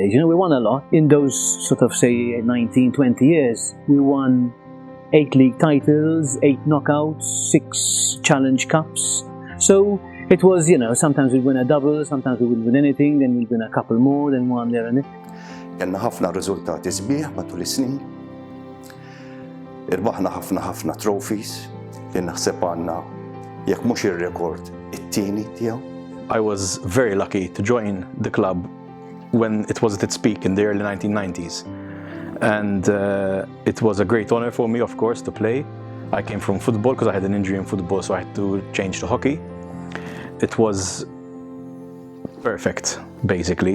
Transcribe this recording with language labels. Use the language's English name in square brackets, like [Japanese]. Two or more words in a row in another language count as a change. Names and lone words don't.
[English] You know, we won a lot. In those sort of, say, 19, 20 years, we won 8 league titles, 8 knockouts, 6 challenge cups. So it was, you know, sometimes we'd win a double, sometimes we wouldn't win anything, then we'd win a couple more, then one there and there. [Maltese] Kellna ħafna riżultati sbieħ matul is-snin. Irbaħna ħafna trophies li naħseb għandna jekk mhux ir-rekord it-tieni tiegħu. [English] I was very lucky to join the club when it was at its peak in the early 1990s. And it was a great honor for me, of course, to play. I came from football because I had an injury in football, so I had to change to hockey. It was perfect, basically.